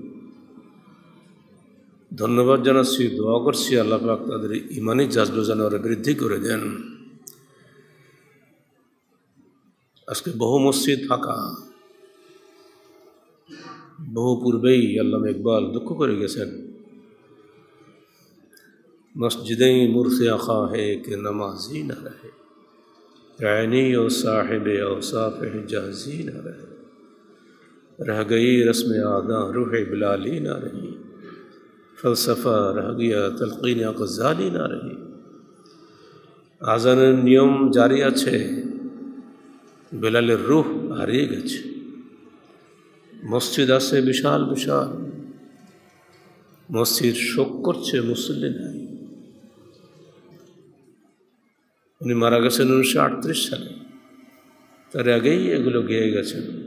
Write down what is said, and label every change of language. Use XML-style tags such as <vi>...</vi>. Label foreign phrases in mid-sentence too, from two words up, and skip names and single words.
<bn>ধন্যবাদ জানাচ্ছি, দোয়া করছি আল্লাহ পাক তাদের ইমানি জাজবা যেন আরো বৃদ্ধি করে দেন। আজকে বহু মসজিদ ফাঁকা, বহু পূর্বেই আল্লামা ইকবাল দুঃখ করে গেছেন</bn> <ur>مسجدیں مرثیہ خواں کہ نمازی نہ رہے، یعنی اور صاحب اوصاف حجازی نہ رہے، رہ گئی رسم اذاں روح بلالی نہ رہی، فلسفہ رہ گیا تلقین غزالی نہ رہی.</ur> <bn>आज़ाনের নিয়ম জারি আছে, বেলালের রূহ হারিয়ে গেছে। মসজিদ আছে বিশাল বিশাল, মসজিদ শোক করছে, মুসল্লি নাই। উনি মারা গেছেন 1938 সালে, তার আগেই এগুলো গেয়ে গেছেন।</bn>